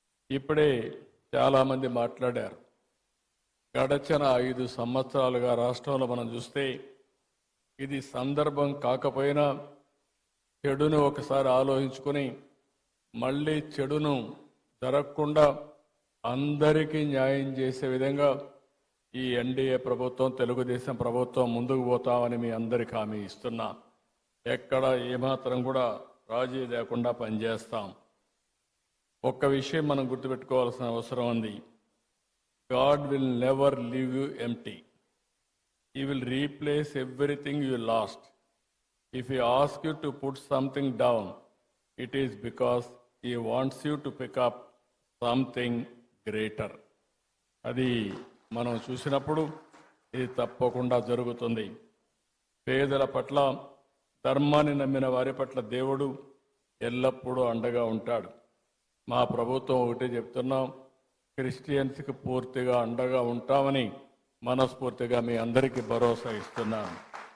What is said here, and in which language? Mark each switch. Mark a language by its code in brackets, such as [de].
[te] ఇప్పుడే చాలామంది మాట్లాడారు. గడచిన 5 సంవత్సరాలుగా రాష్ట్రంలో మనం చూస్తే ఇది సందర్భం కాకపోయినా చెడును ఒకసారి ఆలోచించుకొని మళ్ళీ చెడును జరగకుండా అందరికీ న్యాయం చేసే విధంగా ఈ ఎన్డీఏ ప్రభుత్వం తెలుగుదేశం ప్రభుత్వం ముందుకు పోతామని మీ అందరికీ హామీ ఇస్తున్నా. ఎక్కడ ఏమాత్రం కూడా రాజీ లేకుండా పనిచేస్తాం. ఒక్క విషయం మనం గుర్తుపెట్టుకోవాల్సిన అవసరం ఉంది. [en] God will never leave you empty. He will replace everything you lost. If he asks you to put something down, it is because he wants you to pick up something greater. [te] అది మనం చూసినప్పుడు ఇది తప్పకుండా జరుగుతుంది. పేదల పట్ల, ధర్మాన్ని నమ్మిన వారి పట్ల దేవుడు ఎల్లప్పుడూ అండగా ఉంటాడు. మా ప్రభుత్వం ఒకటే చెప్తున్నాం, క్రిస్టియన్స్కి పూర్తిగా అండగా ఉంటామని మనస్ఫూర్తిగా మీ అందరికీ భరోసా ఇస్తున్నాను.